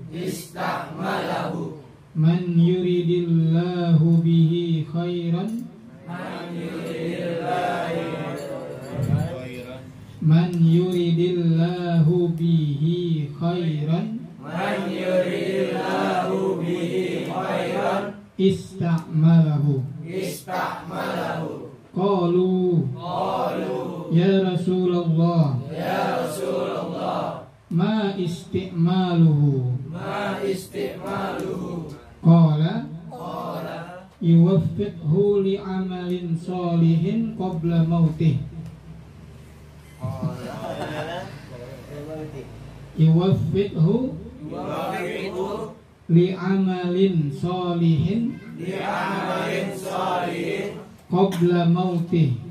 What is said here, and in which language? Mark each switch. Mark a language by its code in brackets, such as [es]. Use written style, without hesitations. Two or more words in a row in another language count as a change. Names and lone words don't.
[ar] من يرد الله به خيرا من يرد الله به خيرا استعمله. قالوا يا رسول الله ما استعماله. قال يوفقه لعمل صالح قبل موته. يوفقه لعمل صالح قبل موته.